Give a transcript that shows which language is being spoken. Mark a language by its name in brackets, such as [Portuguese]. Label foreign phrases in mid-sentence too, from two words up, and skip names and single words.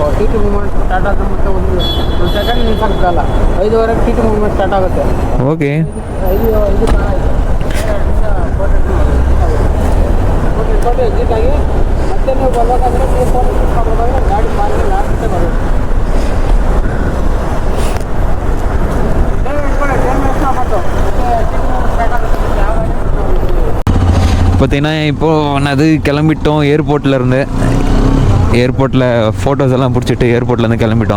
[English] T T movement start [Kannada] ಆದ್ರೆ ಮತ್ತೆ ಒಂದು ಸೆಕೆಂಡ್ ನಿಲ್ಸಕ್ಕಾಗಲ್ಲ. 5:15 [English] T T movement start [Kannada] ಆಗುತ್ತೆ. ಓಕೆ. 5 ಫೋಟೋ ಇಟ್ಕೊಂಡು ಎಕ್ಸಿಟ್ ಆಗಿ ಮತ್ತೆ ನೀವು ಬರ್ಬೇಕಾದ್ರೆ ನೀವು ಫೋಟೋ ಇಟ್ಕೊಂಡ್ಬರ್ಬೇಕಾದ್ರೆ ಗಾಡಿ [English] parking last [Kannada] ಬರುತ್ತೆ. [Tamil] பார்த்தீங்கன்னா இப்போது நான் கிளம்பிட்டோம் ஏர்போர்ட்லேருந்து. ஏர்போர்ட்டில் ஃபோட்டோஸ் எல்லாம் பிடிச்சிட்டு ஏர்போர்ட்லேருந்து கிளம்பிட்டோம்.